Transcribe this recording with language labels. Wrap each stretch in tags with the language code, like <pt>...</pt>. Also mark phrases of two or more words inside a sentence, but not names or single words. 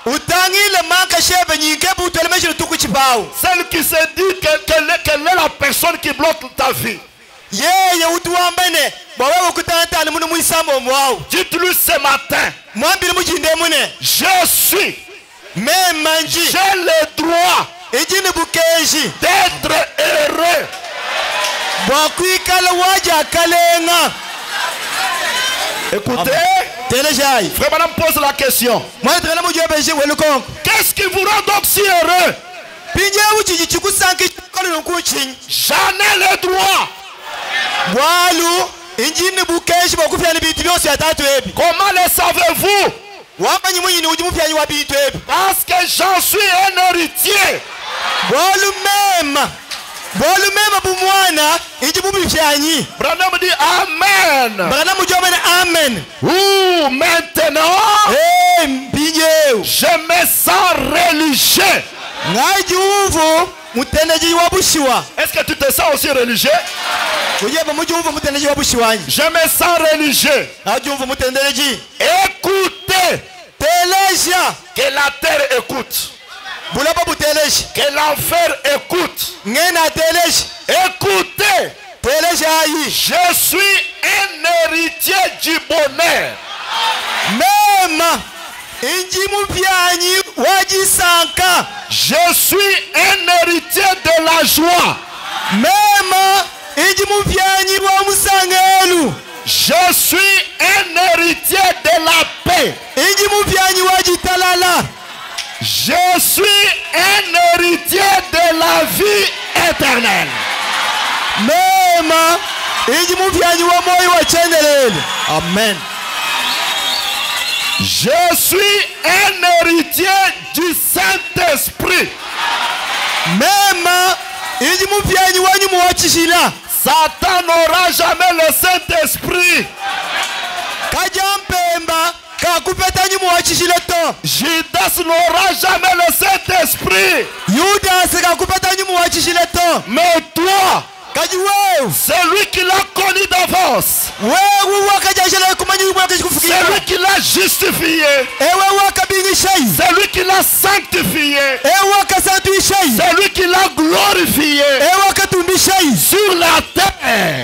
<fr>Celle qui se dit qu'elle est la personne qui bloque ta vie. Dites-lui ce matin, je suis, j'ai le droit d'être heureux.</fr> <lu>Bwakwikala waja kalenga.</lu> <fr>Écoutez,</fr> <lu>Téléjaï.</lu> <fr>frère madame pose la question. Moi je vais vous dire welcome. Qu'est-ce qui vous rend donc si heureux?</fr> <lu>Pinye uchi chikusanki chikolo nkuchin.</lu> <fr>J'en ai le droit.</fr> <lu>Walu injini bukeshi bakufya ni bintu byose atatu ebi.</lu> <fr>Comment le savez-vous?</fr> <lu>Wamanyi munyini uji mufyanyi wa bintu ebi.</lu> <fr>Parce que j'en suis un héritier.</fr> <lu>Bolu mema bumwana inji bubifyanyi.</lu> <fr>Branham dit Amen.</fr> <lu>Branham jomene amen.</lu> <fr>Ouh, maintenant,</fr> <lu>Pinye.</lu> <fr>je me sens religieux.</fr> <lu>Ngaji uvu muteneji wa bushiwa.</lu> <fr>Est-ce que tu te sens aussi religieux?</fr> <lu>Kujeba muji uvu muteneji wa bushiwanyi.</lu> <fr>Je me sens religieux.</fr> <lu>Ngaji uvu muteneji.</lu> <fr>Écoutez.</fr> <lu>Teleja.</lu> <fr>Que la terre écoute.</fr> <lu>Bulaba buteleji.</lu> <fr>Que l'enfer écoute.</fr> <lu>Ngena teleji.</lu> <fr>Écoutez.</fr> <lu>Teleja ayi.</lu> <fr>Je suis un héritier du bonheur.</fr> <lu>Mema. Inji mupyanyi wajisanka.</lu> <fr>Je suis un héritier de la joie.</fr> <lu>Mema. Inji mupyanyi wa musangelu.</lu> <fr>Je suis un héritier de la paix.</fr> <lu>Inji mupyanyi wajitalala.</lu> <fr>Je suis un héritier de la vie éternelle.</fr> <lu>Mema. Inji mupyanyi wa moyo wa chendelele. Amen.</lu> <fr>Je suis un héritier du Saint-Esprit.</fr> <lu>Mema. Inji mupyanyi wanyu muwachishila.</lu> <fr>Satan n'aura jamais le Saint-Esprit.</fr> <lu>Kajampemba kakupetanyi muwachishile to.</lu> <fr>Judas n'aura jamais le Saint-Esprit.</fr> <lu>Judas kakupetanyi muwachishile to.</lu> <fr>Mais toi, c'est lui qui l'a connu d'avance. C'est lui qui l'a justifié. C'est lui qui l'a sanctifié. C'est lui qui l'a glorifié sur la terre.</fr>